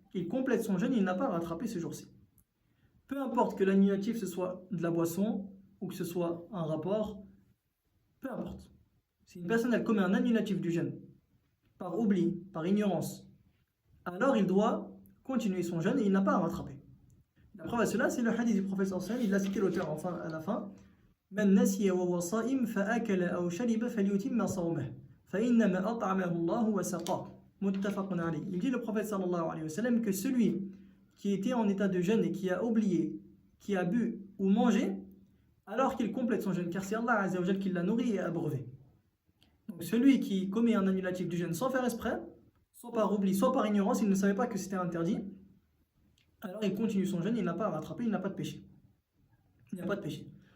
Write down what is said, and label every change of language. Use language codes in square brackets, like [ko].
[fr] Il complète son jeûne et il n'a pas à rattraper ce jour-ci. Peu importe que l'annulatif ce soit de la boisson ou que ce soit un rapport, peu importe. Si une personne elle commet un annulatif du jeûne par oubli, par ignorance, alors il doit continuer son jeûne et il n'a pas à rattraper. La preuve à cela, c'est le hadith du prophète sallallahu alayhi wa sallam, il l'a cité l'auteur enfin à la fin. [ar] من نسي وهو صائم فأكل أو شرب فليتم صومه فإنما أطعمه الله وسقاه متفق عليه. [fr] Il dit le prophète sallallahu alayhi wa sallam que celui qui était en état de jeûne et qui a oublié, qui a bu ou mangé, alors qu'il complète son jeûne, car c'est Allah azza wa jalla qui l'a nourri et abreuvé. Donc celui qui commet un annulatif du jeûne sans faire exprès, soit par oubli, soit par ignorance, il ne savait pas que c'était interdit, alors il continue son jeûne, il n'a pas à rattraper, il n'a pas de péché. Il n'y a pas de péché.